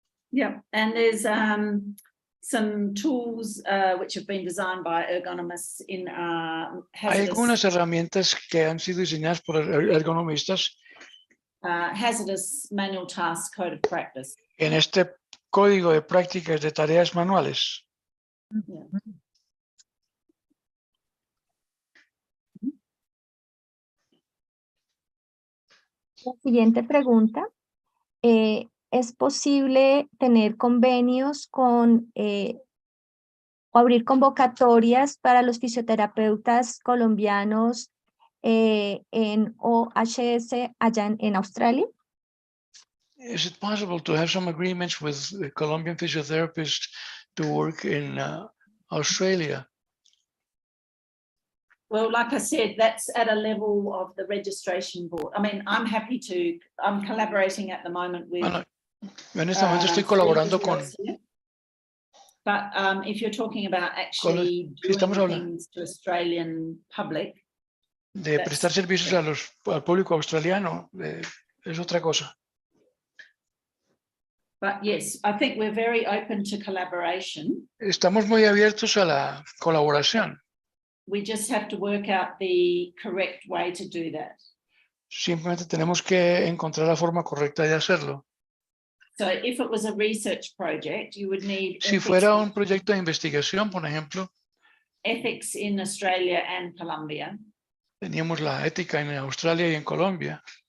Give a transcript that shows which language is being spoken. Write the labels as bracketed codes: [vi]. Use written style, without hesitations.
[en] Yeah, and there's some tools which have been designed by ergonomists in [es] Hay algunas [en] hazardous, [es] herramientas que han sido diseñadas por ergonomistas [en] hazardous manual task code of practice. [es] en este código de prácticas de tareas manuales. [en] Yeah. [es] La siguiente pregunta. ¿Es posible tener convenios con o abrir convocatorias para los fisioterapeutas colombianos en OHS allá en Australia? [en] Is it possible to have some agreements with the Colombian physiotherapists to work in Australia? Well, like I said, that's at a level of the registration board. I mean, I'm happy to, I'm collaborating at the moment with [es] Bueno, en este momento estoy [en] three [es] colaborando con, [en] physios here. But if you're talking about actually [es] si estamos [en] doing [es] hablando [en] things to Australian public, [es] de prestar servicios al público australiano, es otra cosa. [en] but yes, I think we're very open to collaboration. [es] Estamos muy abiertos a la colaboración. [en] We just have to work out the correct way to do that. [es] Simplemente tenemos que encontrar la forma correcta de hacerlo. [en] So if it was a research project, you would need [es] Si fuera un proyecto de investigación, por ejemplo, [en] ethics in Australia and Colombia. [es] teníamos la ética en Australia y en Colombia.